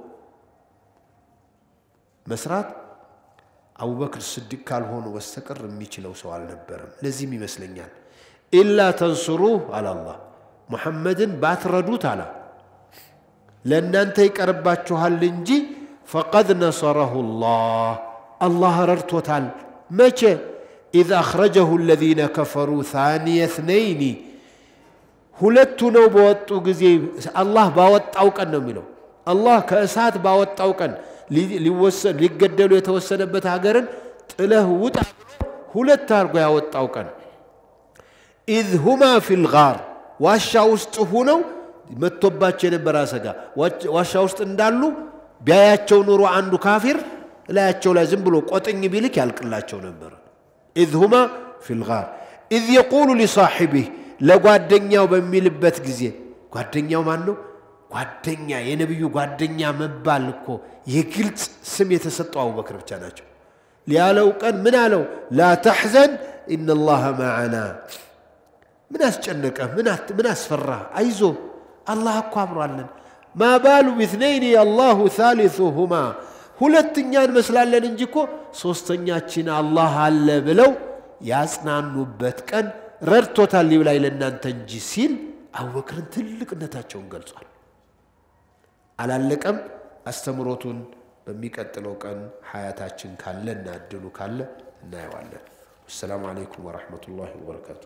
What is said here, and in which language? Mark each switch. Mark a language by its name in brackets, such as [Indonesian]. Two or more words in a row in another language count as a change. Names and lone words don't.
[Amharic] መስራት አቡበክር ስዲቅ ካልሆነ በስተቀር የሚችለው ሰው አልነበረም። ለዚህም ይመስለኛል [Arabic] إلا تنصروه [Amharic] አላህ ሙሐመድን ባትረዱት አላ ለእናንተ ይቀርባችኋል እንጂ [Arabic] فقد نصره [Amharic] አላህ ረድቶታል። መቼ [Arabic] إذ أخرجه الذين كفروا ثاني اثنين [Amharic] ሁለቱ ነው በወጡ ጊዜ አላህ ባወጣው ቀን ነው የሚለው። አላህ ከእሳት ባወጣው ቀን ሊገደሉ የተወሰነበት ሀገርን ጥለህ ውጣ ሁለት አርጎ ያወጣው ቀን [Arabic] إذ هما في الغار [Amharic] ዋሻ ውስጥ ሆነው መጥቶባቸው የነበረ አሰጋ ዋሻ ውስጥ እንዳሉ ቢያያቸው ኑሮ አንዱ ካፊር ላያቸው ላይ ዝም ብሎ ቆጥኝ ቢልክ ያልቅላቸው ነበር። [Arabic] إذ هما في الغار إذ يقول لصاحبه [Amharic] ለጓደኛው በሚልበት ጊዜ ጓደኛው ማን ነው? ጓደኛ የነብዩ ጓደኛ መባል እኮ የግልጽ ስም የተሰጠው አቡበክር ብቻ ናቸው። ሊያለው ቀን ምን አለው? [Arabic] لا تحزن إن الله معنا [Amharic] ምን አስጨነቀ? ምን አስፈራ? አይዞ አላህ እኮ አብሮአለን። [Arabic] ما بال باثنين الله ثالثهما [Amharic] ሁለተኛን መስላለን እንጂ እኮ ሶስተኛችን አላህ አለ ብለው ያጽናኑበት ቀን ረድቶታል ይብላይ ለእናንተ እንጂ ሲል አቡበክርን ትልቅነታቸውን ገልጿል። አላለቀም። አስተምሮቱን በሚቀጥለው ቀን ሐያታችን ካለና እድሉ ካለ እናየዋለን። [Arabic] السلام عليكم ورحمة الله وبركاته።